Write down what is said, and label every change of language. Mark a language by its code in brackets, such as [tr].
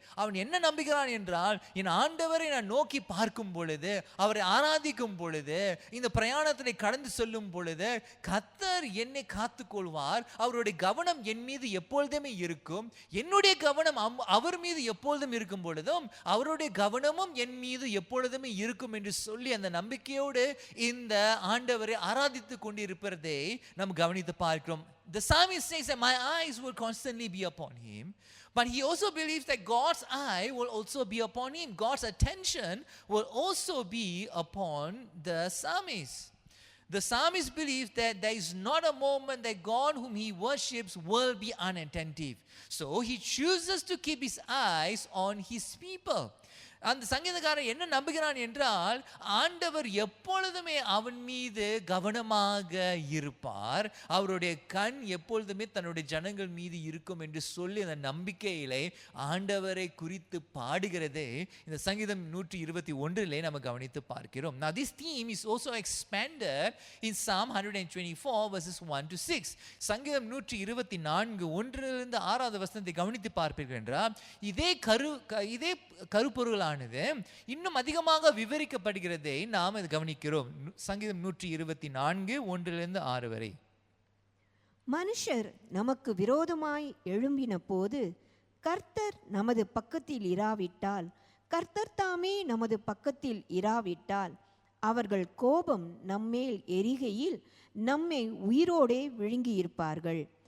[ta] அவன் என்ன நம்புகிறான் என்றால் என் ஆண்டவரை நான் நோக்கி பார்க்கும் பொழுது, அவரை ஆராதிக்கும் பொழுது, இந்த பிரயாணத்தை கடந்து செல்லும் பொழுது கர்த்தர் என்னை காத்துக்கொள்வார், அவருடைய கவனம் என் மீது எப்பொழுதுமே இருக்கும், என்னுடைய கவனம் அவர் மீது எப்பொழுதும் இருக்கும் பொழுதும் அவருடைய கவனமும் என் மீது எப்பொழுதுமே இருக்கும் என்று சொல்லி அந்த நம்பிக்கையோடு இந்த ஆண்டவரை ஆராதித்து கொண்டிருப்பதை நாம் கவனித்து பார்க்கிறோம். [en] The psalmist says that my eyes will constantly be upon him, but he also believes that God's eye will also be upon him. God's attention will also be upon the psalmist. The psalmist believes that there is not a moment that God whom he worships will be unattentive. So he chooses to keep his eyes on his people. [ta] அந்த சங்கீதக்காரன் என்ன நம்புகிறான் என்றால் ஆண்டவர் எப்பொழுதுமே அவன் மீது கவனமாக இருப்பார், அவருடைய கண் எப்பொழுதுமே தன்னுடைய ஜனங்கள் மீது இருக்கும் என்று சொல்லி அந்த நம்பிக்கையிலே ஆண்டவரை குறித்து பாடுகிறதே இந்த சங்கீதம் 121 நம்ம கவனித்து பார்க்கிறோம். [en] Now this theme is also expanded in Psalm 124 verses 1-6. [ta] சங்கீதம் 124 1 6வது வசனத்தை கவனித்து பார்ப்பீர்கள் என்றால் இதே கருப்பொருளான இன்னும் அதிகமாக விவரிக்கப்படுகிறதை நாம் கவனிக்கிறோம். சங்கீதம் 124 1-6 வரை. மனுஷர் நமக்கு விரோதமாய் எழும்பின போது கர்த்தர் நமது பக்கத்தில் இராவிட்டால், கர்த்தர் தாமே நமது பக்கத்தில் இராவிட்டால், அவர்கள் கோபம் நம்மேல் எரிகையில் நம்மை உயிரோடே விழுங்கியிருப்பார்கள்.